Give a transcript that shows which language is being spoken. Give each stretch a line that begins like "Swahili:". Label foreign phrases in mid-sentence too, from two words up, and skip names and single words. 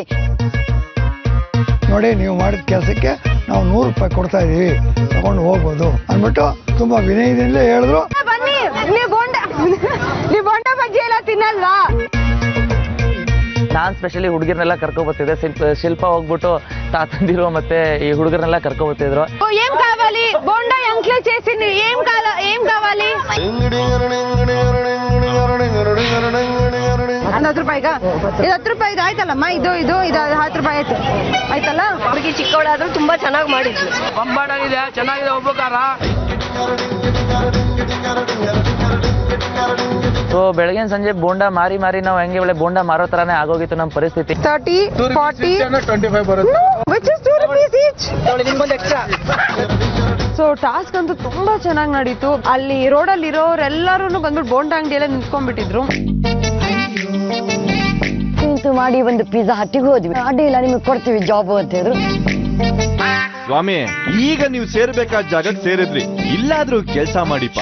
Kannada: ನೋಡಿ, ನೀವು ಮಾಡಿದ ಕೆಲಸಕ್ಕೆ ನಾವು 100 ರೂಪಾಯಿ ಕೊಡ್ತಾ ಇದೀವಿ, ತಗೊಂಡು ಹೋಗ್ಬೋದು ಅಂದ್ಬಿಟ್ಟು ತುಂಬಾ ವಿನಯದಿಂದ ಹೇಳಿದ್ರು. ಬನ್ನಿ, ನೀವು ಬೋಂಡ ಬಜ್ಜಿ ಎಲ್ಲ ತಿನ್ನಲ್ವಾ? ನಾನು ಸ್ಪೆಷಲಿ ಹುಡುಗಿರ್ನೆಲ್ಲ ಕರ್ಕೊಬರ್ತಿದ್ದೆ. ಶಿಲ್ಪ ಹೋಗ್ಬಿಟ್ಟು ತಾತಂದಿರು ಮತ್ತೆ ಈ ಹುಡುಗರನ್ನೆಲ್ಲ ಕರ್ಕೊಬರ್ತಿದ್ರು.
Telugu: ఏం కావాలి? బోండా ఎంక్లే చేసింది. ఏం కావాలి?
Kannada: 10 ರೂಪಾಯಿಗ? ಇದು 10 ರೂಪಾಯಿ ಆಯ್ತಲ್ಲಮ್ಮ, ಇದು 10 ರೂಪಾಯಿ ಆಯ್ತು ಆಯ್ತಲ್ಲ. ಹುಡುಗಿ ಚಿಕ್ಕವಳಾದ್ರೂ ತುಂಬಾ ಚೆನ್ನಾಗಿ ಮಾಡಿದ್ಲು. ಬಂಬಾಡಾಗಿದೆ, ಚೆನ್ನಾಗಿದೆ ಉಪಕಾರ. ಸೊ ಬೆಳಗಿನ ಸಂಜೆ ಬೋಂಡ ಮಾರಿ ನಾವು ಹೆಂಗೆ ಒಳ್ಳೆ ಬೋಂಡ ಮಾರೋ ತರಾನೇ ಆಗೋಗಿತ್ತು ನಮ್ಮ ಪರಿಸ್ಥಿತಿ. 30, 40, 25 ಬರುತ್ತೆ.
English: which is 2 rupees each.
Kannada: ಸೊ ಟಾಸ್ಕ್ ಅಂತೂ ತುಂಬಾ ಚೆನ್ನಾಗಿ ನಡೀತು. ಅಲ್ಲಿ ರೋಡಲ್ಲಿ ಇರೋರೆಲ್ಲರೂ ಬಂದ್ಬಿಟ್ಟು ಬೋಂಡ ಅಂಗಡಿಯೆಲ್ಲ ನಿಂತ್ಕೊಂಡ್ಬಿಟ್ಟಿದ್ರು. ಇಂತೂ ಮಾಡಿ ಒಂದು ಪಿಜ್ಜಾ ಹಟ್ಟಿಗೆ ಹೋದ್ವಿ. ಅಡ್ಡಿಲ್ಲ, ನಿಮಗೆ ಕೊಡ್ತೀವಿ ಜಾಬ್ ಅಂತ ಹೇಳಿದ್ರು. ಸ್ವಾಮಿ, ಈಗ ನೀವು ಸೇರ್ಬೇಕಾದ ಜಾಗಕ್ಕೆ ಸೇರಿದ್ರಿ, ಇಲ್ಲಾದ್ರೂ ಕೆಲಸ ಮಾಡಿಪ್ಪ.